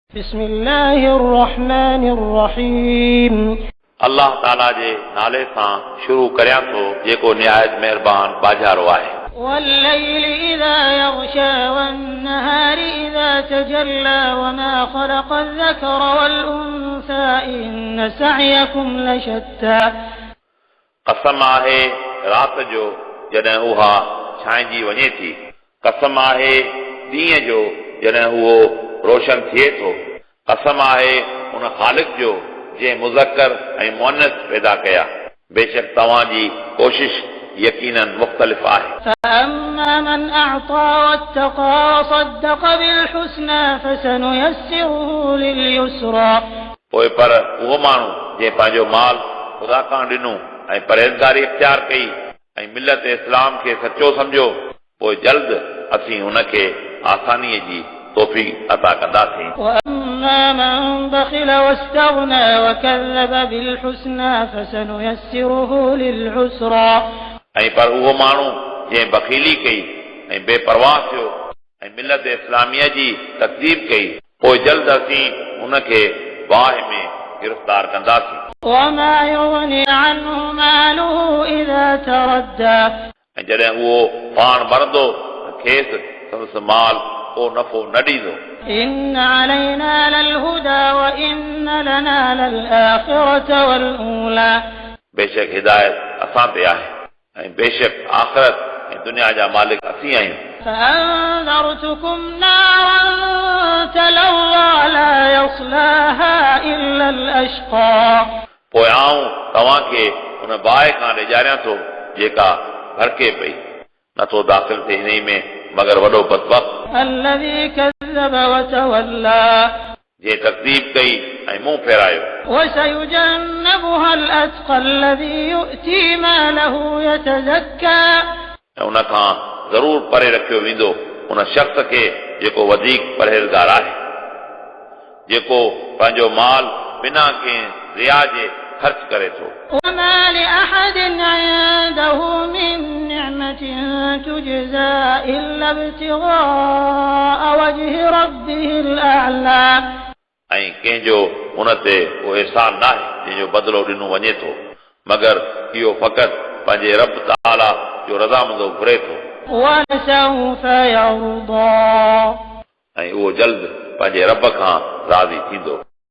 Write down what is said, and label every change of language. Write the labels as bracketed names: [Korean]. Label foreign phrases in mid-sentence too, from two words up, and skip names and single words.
[Arabic] بسم الله الرحمن الرحيم [Sindhi] अल्लाह ताला जे नाले सां शुरू करियां थो जेको निहायत महिरबान बाजारो आहे। [Arabic] والليل إذا يغشى والنهار إذا تجلى وما خلق الذكر والأنثى إن سعيكم لشتى [Sindhi] कसम आहे रात जो जॾहिं उहा छांइजी वञे थी, कसम आहे ॾींहं जो जॾहिं उहो रोशन थिए थो, कसम आहे उन ख़ालिक जो जंहिं मुज़क्कर ऐं मुअन्नस पैदा कया। बेशक तव्हांजी कोशिश यकीनन मुख़्तलिफ़ आहे। [Arabic] فأما من أعطى واتقى وصدق بالحسنى فسنيسره لليسرى [Sindhi] पोइ पर उहो माण्हू जंहिं पंहिंजो माल ख़ुदा खां ॾिनो ऐं परहेज़गारी इख्तियार कई ऐं मिलत इस्लाम खे सचो सम्झो, पोइ जल्द असीं हुनखे आसानीअ जी तौफ़ीक़ अता कंदासीं। [Arabic] وأما من بخل واستغنى وكذب بالحسنى فسنيسره للعسرى [Sindhi] ऐं पर उहो माण्हू जंहिं बख़ीली कई ऐं बेपरवाह थियो ऐं मिलत इस्लामिया जी तकज़ीब कई, पोइ जल्द असीं हुनखे वाह में गिरफ़्तार कंदासीं। [Arabic] وما يغني عنه ماله إذا تردى [Sindhi] ऐं जॾहिं उहो पाण मरंदो त खेसि संदसि माल को नफ़ो न ॾींदो। [Arabic] إن علينا للهدى وإن لنا للآخرة والأولى [Sindhi] बेशक हिदायत असां ते आहे ऐं बेशक आख़िरत ऐं दुनिया जा मालिक असीं आहियूं। [Arabic] فأنذرتكم نارا تلظى لا يصلاها إلا الأشقى [Sindhi] पोइ आऊं तव्हांखे हुन बाहि खां ॾेजारियां थो जेका भड़के पई, नथो दाख़िल थिए हिन में मगर वॾो बदबख़्त [Arabic] الذي كذب وتولى [Sindhi] जंहिं तकज़ीब कई ऐं मुंहुं फेरायो। [Arabic] وسيجنبها الأتقى الذي يؤتي ماله يتزكى [Sindhi] ऐं उन खां ज़रूर परे रखियो वेंदो उन शख़्स खे जेको वधीक परहेज़गार आहे, जेको पंहिंजो माल बिना कंहिं रिया जे ख़र्च करे थो। [Arabic] وما لأحد عنده من نعمة تجزى إلا ابتغاء وجه ربه الأعلى [Sindhi] ऐं कंहिंजो उन ते को एहसान न आहे जंहिंजो बदिलो ॾिनो वञे थो, मगर इहो फ़क़ति पंहिंजे रब ताला जो रज़ामंदो घुरे थो। [Arabic] ولسوف يرضى [Sindhi] ऐं उहो जल्द पंहिंजे रब खां राज़ी थींदो।